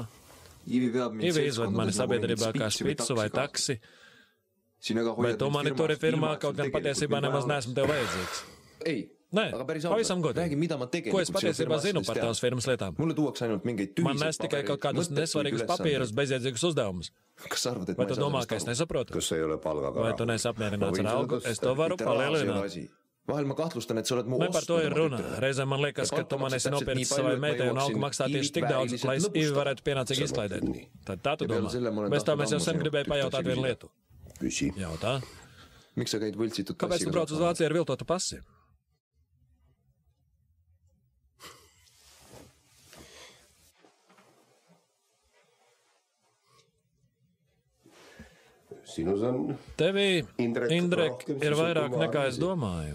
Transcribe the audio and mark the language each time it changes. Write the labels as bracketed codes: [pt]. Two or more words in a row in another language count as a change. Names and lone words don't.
[lv] Ivi izved mani sabiedrībā kā špicu vai taksi, bet tu mani turi firmā, kaut gan patiesībā nemaz neesmu tev vajadzīgs. Nē, pavisam godīgi. Ko es patiesībā zinu par tavas firmas lietām? Man nes tikai kaut kādus nesvarīgus papīrus, bezjēdzīgus uzdevumus. Vai tu domā, ka es nesaprotu? Vai tu neesi apmierināts ar algu? Es to varu palielināt. [et] Vahel ma kahtlustan, et sa oled mu [lv] Ne par to ir runa. Reizēm man liekas, ka tu man esi nopircis savai meitai un algu maksā tieši tik daudz, lai Ivi varētu pienācīgi izklaidēt. Tad tā tu domā. Bez tā mēs jau sen gribēju pajautāt vienu lietu. Jautā. Kāpēc tu brauc uz Vāciju ar viltotu pasi? Tevī, Indrek, ir vairāk nekā es domāju.